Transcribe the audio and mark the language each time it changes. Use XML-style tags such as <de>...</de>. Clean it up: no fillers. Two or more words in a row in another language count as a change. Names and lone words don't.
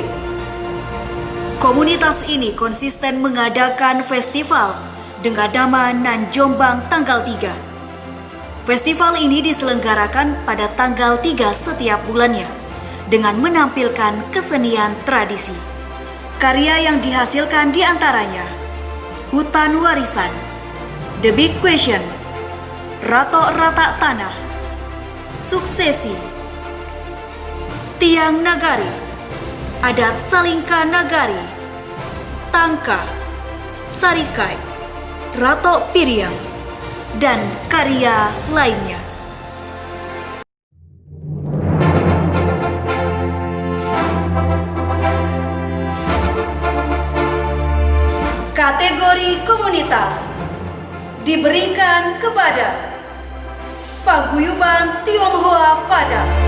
<id>Komunitas ini konsisten mengadakan festival dengan nama Nan Jombang tanggal 3. Festival ini diselenggarakan pada tanggal 3 setiap bulannya dengan menampilkan kesenian tradisi. Karya yang dihasilkan diantaranya Hutan Warisan, The Big Question, Ratok Rata Tanah, Suksesi, Tiang Nagari, Adat Salingka Nagari, Tangka, Sarikai, Ratok Piriang, dan karya lainnya. Kategori komunitas diberikan kepada Paguyuban Tionghoa Padang.</id>